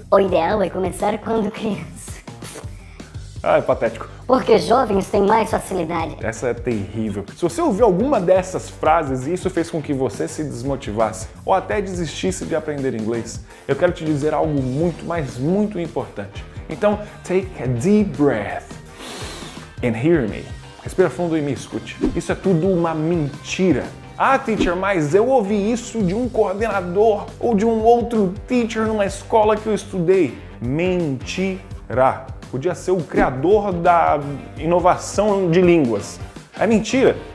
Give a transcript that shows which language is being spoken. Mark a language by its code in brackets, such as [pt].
[pt] o ideal é começar quando criança. É patético. Porque jovens têm mais facilidade. Essa é terrível. Se você ouviu alguma dessas frases e isso fez com que você se desmotivasse ou até desistisse de aprender inglês, eu quero te dizer algo muito, mas muito importante. [en] Então, take a deep breath and hear me. [pt] Respira fundo e me escute. Isso é tudo uma mentira. Ah, teacher, mas eu ouvi isso de um coordenador ou de um outro teacher numa escola que eu estudei. Mentira. Podia ser o criador da inovação de línguas. É mentira.